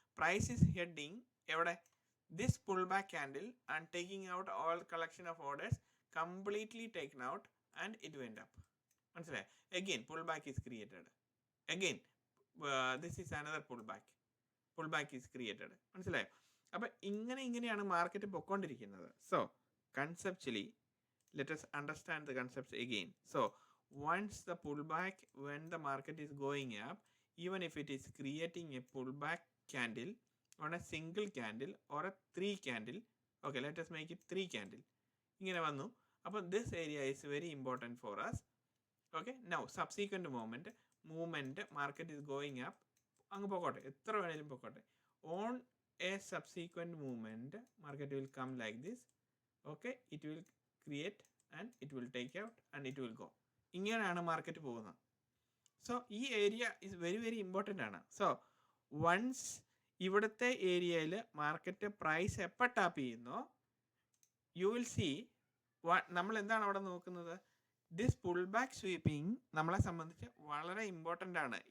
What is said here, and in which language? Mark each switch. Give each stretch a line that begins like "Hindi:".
English: Price is heading എവിടെ? This pull back candle and taking out all collection of orders completely taken out and it went up.
Malayalam: മനസ്സിലായി?
English: Again pull back is created. Again this is another pull back is created.
Malayalam: മനസ്സിലായോ? അപ്പം ഇങ്ങനെയാണ് market പൊയ്ക്കൊണ്ടിരിക്കുന്നത്.
English: So conceptually let us understand the concepts again. So once the pullback, when the market is going up, even if it is creating a pullback candle on a single candle or a 3 candle, okay, let us make it 3 candle.
Malayalam: ഇങ്ങനെ വന്നു.
English: അപ്പോൾ this area is very important for us. Okay, now subsequent movement market is going up.
Malayalam: അങ്ങ് പോകട്ടെ, എത്ര വേണേലും പോകട്ടെ.
English: On a subsequent movement market will come like this. Okay, it will create and it will take out and it will go.
Malayalam: ഇങ്ങനെയാണ് market പോകുന്നത്. So ഈ area
English: is very very important
Malayalam: ആണ്. So once ഇവിടുത്തെ ഏരിയയിൽ market price എപ്പോൾ tap ചെയ്യുന്നോ
English: you will see
Malayalam: നമ്മൾ എന്താണ് അവിടെ നോക്കുന്നത്?
English: this pull back sweeping
Malayalam: നമ്മളെ സംബന്ധിച്ച് വളരെ ഇമ്പോർട്ടൻ്റ് ആണ്.